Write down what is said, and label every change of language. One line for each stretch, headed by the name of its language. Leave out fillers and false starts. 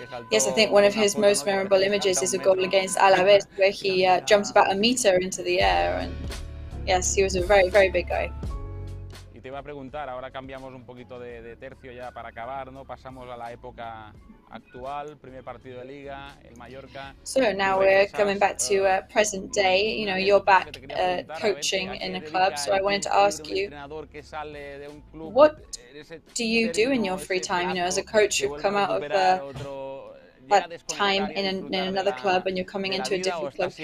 English: Yes, I think one of his most memorable images is a goal against Alaves, where he jumps about a meter into the air. And yes, he was a very, very big guy.
Spanish: Y te iba a preguntar, ahora cambiamos un poquito de tercio ya para acabar, ¿no? Pasamos a la época actual, primer partido de liga, el Mallorca.
English: So now we're coming back to present day. You know, you're back coaching in a club. So I wanted to ask you, what do you do in your free time? You know, as a coach, you've come out of that time in another club and you're coming into a different club.